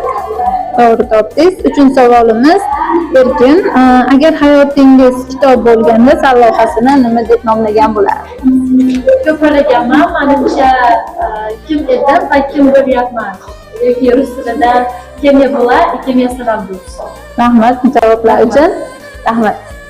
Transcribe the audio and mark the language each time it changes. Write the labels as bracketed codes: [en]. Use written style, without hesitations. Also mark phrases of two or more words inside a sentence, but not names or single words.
[uz] To'g'ri topdingiz. Uchinchi savolimiz erkin. Agar hayotingiz kitob bo'lganda sarlavhasini nima deb nomlagan bo'lardingiz? Ko'palaganman, menimcha kim edim va kim bo'lyapman. Yoki rus tilida [ru] kim я была и кем я стала в будущем. [uz] Rahmat javoblar uchun. Rahmat.